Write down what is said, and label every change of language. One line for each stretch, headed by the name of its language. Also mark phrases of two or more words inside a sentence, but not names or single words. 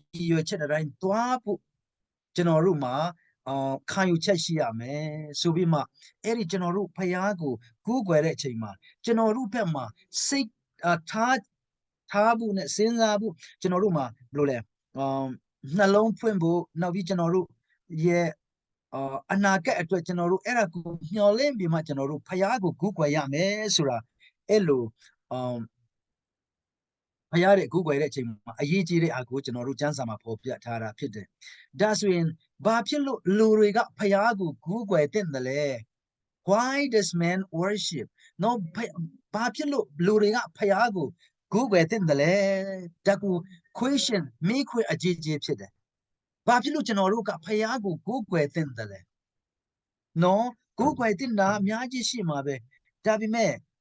Burmese: ည်ရွယ်ချက်တိုင်းသွားဖို့ကျွန်တော်တို့မှာခံယူချက်ရှိရမယ်ဆိုပြီးမှအဲ့ဒီကျွန်တော်တို့ဖယားကိုကူးကွယ်တဲ့အချိန်မှာကျွန်တော်တို့ဘက်မှာစိတ်ထားဖို့နဲ့စဉ်းစားဖို့ကျွန်တော်တို့မှာဘယ်လိုလဲနှလုံးဖွင့်ဖို့နောက်ပြီးကျွန်တော်တို့ရဲ့အနာဂတ်အတွက်ကျွန်တော်တို့အဲ့ဒါကိုမျှော်လင့်ပြီးမှကျွန်တော်တို့ဖယားကိုကူးကွယ်ရမယ်ဆိုတာအဲ့လို ဖယားတဲ့ကူးကွယ်တဲ့အချိန်မှာအရေးကြီးတဲ့အကိုကျွန်တော်တို့ကျမ်းစာမှာဖော်ပြထားတာဖြစ်တယ်ဒါဆိုရင်ဘာဖြစ်လို့လူတွေကဖယားကိုကူးကွယ်တဲ့တယ်လဲ
English: why does man worship no
Burmese: ဘာဖြစ်လို့လူတွေကဖယားကိုကူးကွယ်တဲ့တယ်လဲဒါကို question မိခွေအကြီးကြီးဖြစ်တယ်ဘာဖြစ်လို့ကျွန်တော်တို့ကဖယားကိုကူးကွယ်တဲ့တယ်လဲနော်ကူးကွယ်တဲ့တာအများကြီးရှိမှာပဲဒါပေမဲ့